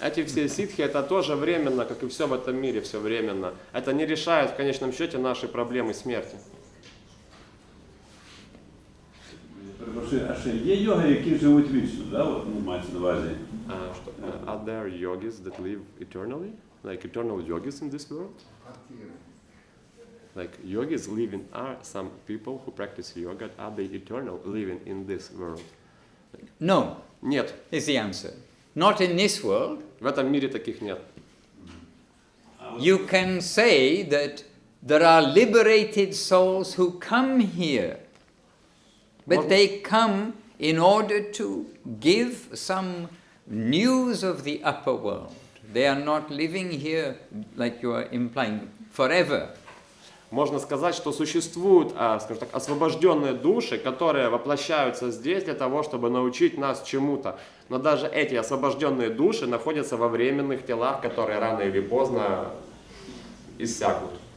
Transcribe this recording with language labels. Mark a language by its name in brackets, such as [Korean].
[Russian] Эти все ситхи, это тоже временно, как и все в этом мире, все временно. Это не решает в конечном счете наши проблемы смерти. [Ukrainian] А ще є йоги, які живуть вічно, да? От, ну, мається на увазі. [English] Are there yogis that live eternally? Like eternal yogis in this world? Like yogis living, are some people who practice yoga, are they eternal living in this world? No. [Russian] Нет. [English] Is the answer. Not in this world. [Russian] В этом мире таких нет. [English] You can say that there are liberated souls who come here, but they come in order to give some news of the upper world. They are not living here, like you are implying, forever. [Russian] Можно сказать, что существуют, скажем так, освобожденные души, которые воплощаются здесь для того, чтобы научить нас чему-то. Но даже эти освобожденные души находятся во временных телах, которые рано или поздно иссякнут.